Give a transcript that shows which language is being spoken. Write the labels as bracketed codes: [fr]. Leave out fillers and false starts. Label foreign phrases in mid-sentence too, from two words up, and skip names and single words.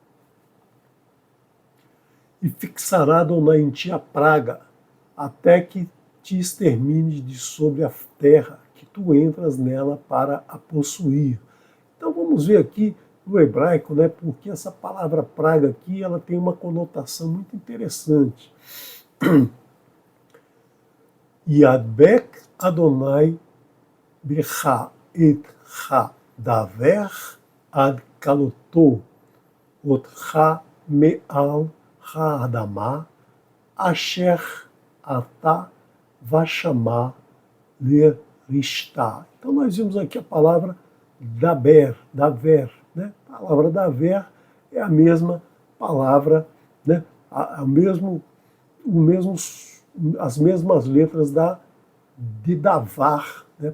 [pt] E fixará Adonai em ti a praga, até que te extermine de sobre a terra, que tu entras nela para a possuir. Então vamos ver aqui no hebraico, né, porque essa palavra praga aqui ela tem uma conotação muito interessante. [he] ידבק אדני בך את ה דבר עד כלתו אתך מעל האדמה אשר אתה בא שמה לרשתה. [pt] Então nós vimos aqui a palavra daver, né? A palavra daver é a mesma palavra, né? As mesmas letras de davar, né?